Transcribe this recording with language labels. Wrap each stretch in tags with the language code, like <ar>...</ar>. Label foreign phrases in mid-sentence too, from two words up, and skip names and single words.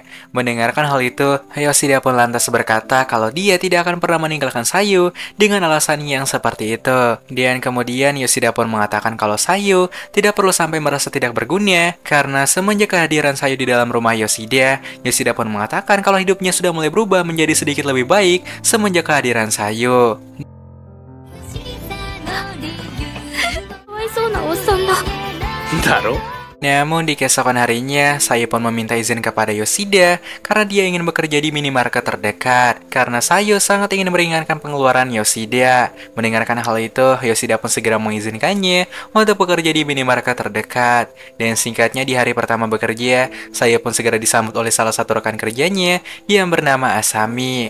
<id>Mendengarkan hal itu, Yoshida pun lantas berkata kalau dia tidak akan pernah meninggalkan Sayu dengan alasan yang seperti itu. Dan kemudian Yoshida pun mengatakan kalau Sayu tidak perlu sampai merasa tidak berguna karena semenjak kehadiran Sayu di dalam rumah Yoshida, Yoshida pun mengatakan kalau hidupnya sudah mulai berubah menjadi sedikit lebih baik semenjak kehadiran Sayu.</id> <ja>かわいそうなおっさんだ。だろ</ja> <id>Namun di keesokan harinya, Sayu pun meminta izin kepada Yoshida karena dia ingin bekerja di minimarket terdekat. Karena Sayu sangat ingin meringankan pengeluaran Yoshida. Mendengarkan hal itu, Yoshida pun segera mengizinkannya untuk bekerja di minimarket terdekat. Dan singkatnya di hari pertama bekerja, Sayu pun segera disambut oleh salah satu rekan kerjanya yang bernama Asami.</id>